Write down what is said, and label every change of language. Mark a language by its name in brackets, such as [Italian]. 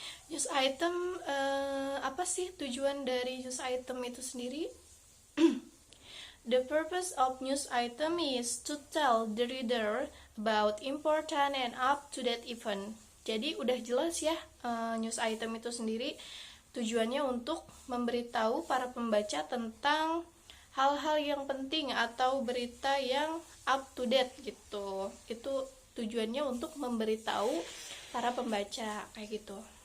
[Indonesian] News item, apa sih tujuan dari news item itu sendiri? [English] The purpose of news item is to tell the reader about important and up-to-date event. [Indonesian] Jadi udah jelas ya, news item itu sendiri tujuannya untuk memberitahu para pembaca tentang hal-hal yang penting atau berita yang up to date gitu. Itu tujuannya untuk memberitahu para pembaca kayak gitu.